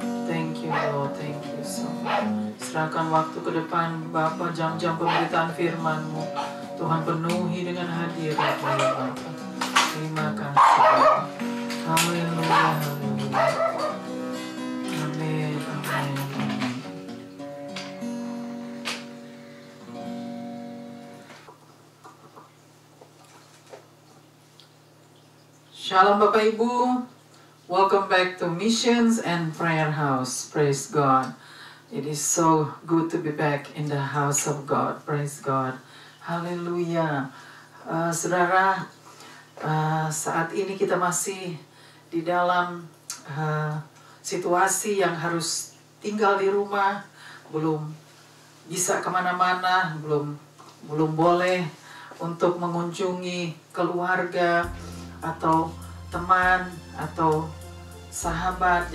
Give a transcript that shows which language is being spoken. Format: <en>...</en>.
<en>Thank you Lord, thank you so much.</en> <id>Serahkan waktu ke depan Bapa, jam-jam pemberitaan firman-Mu. Tuhan penuhi dengan hadirat-Mu ya Bapa. Terima kasih Bapa. Haleluya, haleluya. Amin, amin, amin.</id> <en>Shalom</en> <id>Bapak Ibu,</id> <en>welcome back to Missions and Prayer House. Praise God. It is so good to be back in the house of God. Praise God. Haleluya.</en> <id>Saudara, saat ini kita masih di dalam situasi yang harus tinggal di rumah, belum bisa kemana-mana, belum boleh untuk mengunjungi keluarga atau teman atau sahabat.</id>